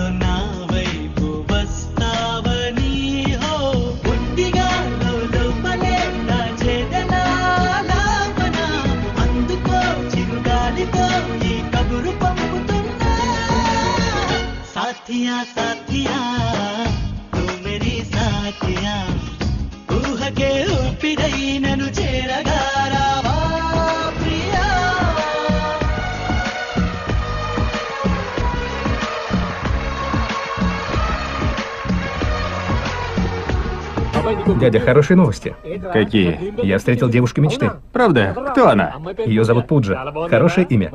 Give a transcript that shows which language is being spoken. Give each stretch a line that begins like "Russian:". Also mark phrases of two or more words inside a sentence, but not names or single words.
Telugu: నా వైపు వస్తావని హో పుట్టిగా లోపలే నా చేదనాలాపన అందుకో చిరుగాలితో ఈ కబురు పంపుతున్నా
Hindi: साथिया साथिया तू मेरी साथिया
Telugu: ఊహకే ఊపిరై నన్ను చేరగా రావా ప్రియా
Russian: Дядя, хорошие новости. Какие? Я встретил девушку мечты. Правда? Кто она? Ее зовут Пуджа. Хорошее имя.